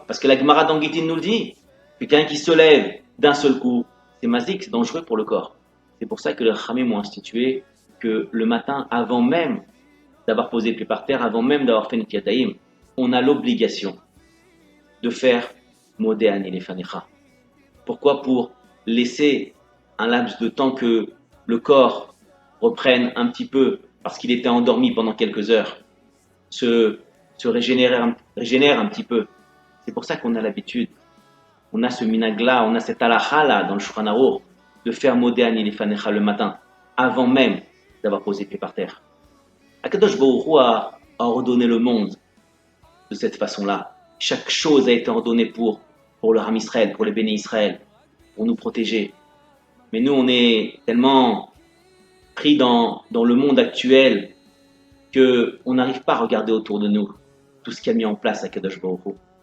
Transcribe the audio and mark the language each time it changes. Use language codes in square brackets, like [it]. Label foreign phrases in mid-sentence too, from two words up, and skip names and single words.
[fr] Parce que la Gemara dans Gittin nous le dit. Quelqu'un qui se lève d'un seul coup, c'est mazik, c'est dangereux pour le corps. C'est pour ça que les Chachamim ont institué que le matin, avant même d'avoir posé le pied par terre, avant même d'avoir fait une [he] נטילת ידיים, [fr] on a l'obligation de faire [he] מודה אני לפניך. [fr] Pourquoi? Pour laisser un laps de temps que le corps reprenne un petit peu, parce qu'il était endormi pendant quelques heures, se régénère un petit peu. C'est pour ça qu'on a l'habitude, on a ce minagla, on a cette halakha dans le Shulchan Aruch, de faire [he] מודה אני לפניך [fr] le matin, avant même d'avoir posé pied par terre. [he] הקדוש ברוך הוא [fr] a ordonné le monde de cette façon-là. Chaque chose a été ordonnée pour le Ham Israël, pour les bénis Israël, pour nous protéger. Mais nous, on est tellement pris dans le monde actuel qu'on n'arrive pas à regarder autour de nous tout ce qui a mis en place [he] הקדוש ברוך הוא.